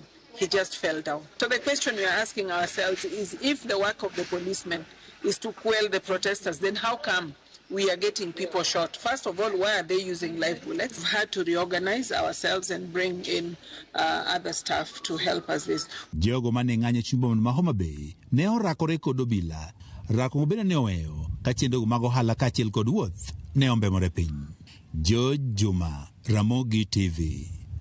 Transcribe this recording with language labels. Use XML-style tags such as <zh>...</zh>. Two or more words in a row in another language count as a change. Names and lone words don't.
<en>He just fell down. So the question we are asking ourselves is, if the work of the policemen is to quell the protesters, then how come we are getting people shot? First of all, why are they using live bullets? We've had to reorganize ourselves and bring in other staff to help us this.</en> <luo>Jogo mane ng'anyo chumbo ma Homa Bay ne orakore kod obila. Rako bende ne oweyo ka chendego mag ohala kaachiel kod wuoth ne ombemore piny. George Juma, Ramogi TV.</luo>